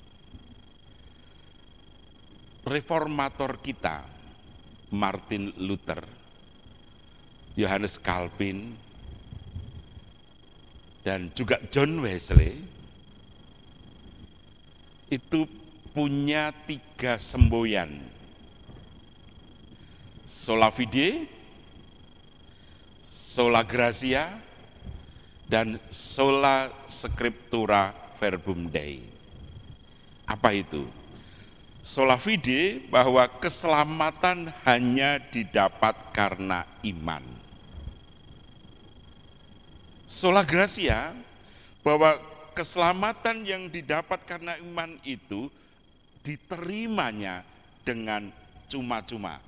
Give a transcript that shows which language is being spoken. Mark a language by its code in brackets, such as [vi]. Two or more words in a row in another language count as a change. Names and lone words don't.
[id] Reformator kita, Martin Luther, Yohanes Calvin, dan juga John Wesley, itu punya 3 semboyan. [la] Sola Fide, Sola Gratia, dan Sola Scriptura Verbum Dei. [id] Apa itu? [la] Sola Fide, [id] bahwa keselamatan hanya didapat karena iman. [la] Sola Gratia, [id] bahwa keselamatan yang didapat karena iman itu diterimanya dengan cuma-cuma.